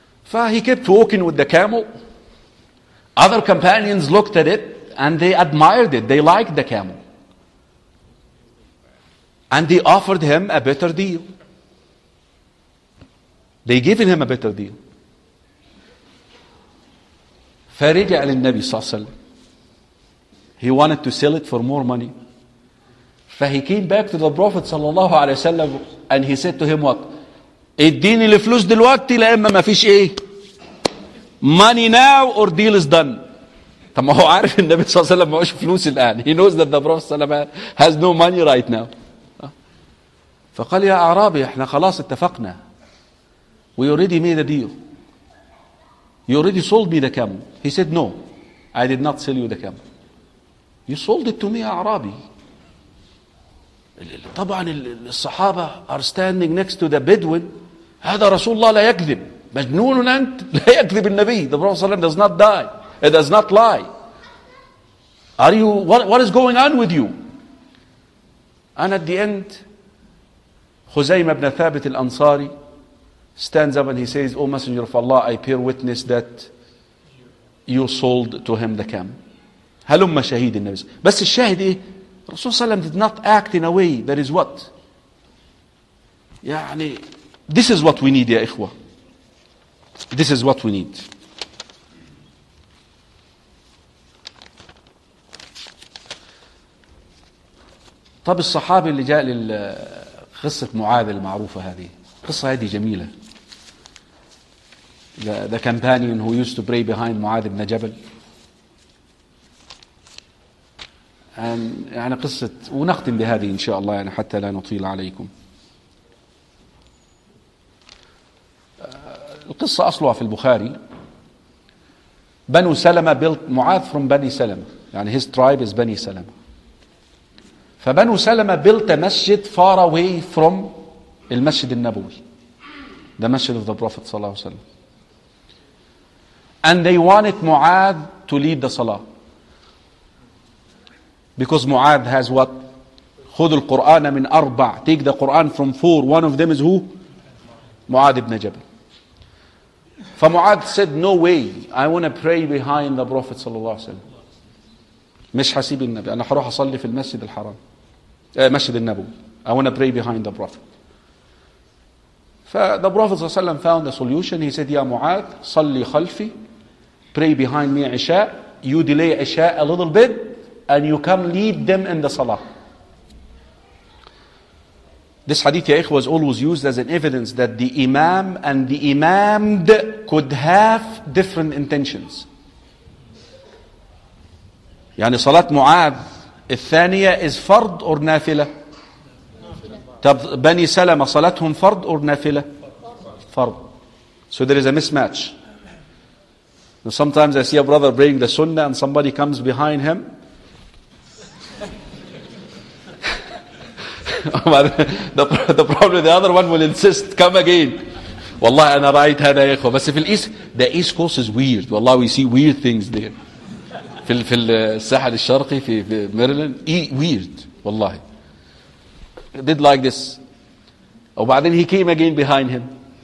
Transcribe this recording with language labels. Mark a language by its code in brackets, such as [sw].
[en] فهي kept walking with the camel. Other companions looked at it and they admired it. They liked the camel. And they offered him a better deal. They gave him a better deal. [ar] فرجع للنبي صلى الله عليه وسلم. [en] He wanted to sell it for more money. فهي came back to the Prophet صلى الله عليه وسلم and he said to him what? [ar] اديني الفلوس دلوقتي لأما ما فيش ايه؟ [en] Money now or deal is done. [ar] طب ما هو عارف النبي صلى الله عليه وسلم ما هوش فلوس الآن. [en] He knows that the Prophet صلى الله عليه وسلم has no money right now. [ar] فقال يا أعرابي احنا خلاص اتفقنا. [en] We already made a deal. You already sold me the camel. He said no. I did not sell you the camel. You sold it to me, أعرابي. [ar] طبعا الصحابة [en] are standing next to the Bedouin. [ar] هذا رسول الله لا يكذب. مجنون أنت؟ لا يكذب النبي. [en] The Prophet صلى الله عليه وسلم does not die. It does not lie. Are you, what is going on with you? And at the end, خزيمة بن ثابت الأنصاري stands up and he says, O Messenger of Allah, I bear witness that you sold to him the camel. [ar] هلما شهيد النبي. بس الشاهد إيه؟ الرسول صلى الله عليه وسلم [en] did not act in a way that is what. يعني this is what we need [ar] يا إخوة. [en] This is what we need. [ar] طب الصحابي اللي جاء للقصة معاذ المعروفة هذه. قصة هذه جميلة. [en] The companion who used to pray behind معاذ بن جبل. [ar] يعني قصة ونختم بهذه إن شاء الله يعني حتى لا نطيل عليكم. القصة أصلها في البخاري. بنو سلمة بيلت معاذ from بني سلمة يعني [en] his tribe is [ar] بني سلمة. فبنو سلمة بيلت مسجد [en] far away from [ar] المسجد النبوي. [en] The مسجد of the Prophet صلى الله عليه وسلم. And they wanted معاذ to lead the salah. Because معاذ has what? [ar] خذ القرآن من أربع. [en] Take the Quran from four. One of them is who? معاذ بن جبل. فمعاذ said, no way. I want to pray behind the Prophet صلى الله عليه وسلم. [ar] مش حسيب النبي. أنا حروح أصلي في المسجد الحرام. مسجد النبوي. [en] I want to pray behind the Prophet. فthe Prophet صلى الله عليه وسلم found a solution. He said, [ar] يا معاذ صلي خلفي. [en] Pray behind me عشاء. You delay عشاء a little bit. And you come lead them in the salah. This hadith, ya ikhwa, was always used as an evidence that the imam and the imamed could have different intentions. [ar] يعني صلاة معاذ الثانية [en] is fard or [ar] نافلة. طب بني سلمة صلاتهم fard or نافلة؟ Fard. [en] So there is a mismatch. Now sometimes I see a brother praying the sunnah and somebody comes behind him. the problem, the other one will insist, come again. [ar] Wallah, ana ra'ayt hada ya ikhwa. [en] But in the East Coast is weird. Wallah, we see weird things there. [ar] في الساحل الشرقي في ميريلاند [en] weird. [ar] Wallah. [en] Did like this. [ar] وبعدين [en] he came again behind him.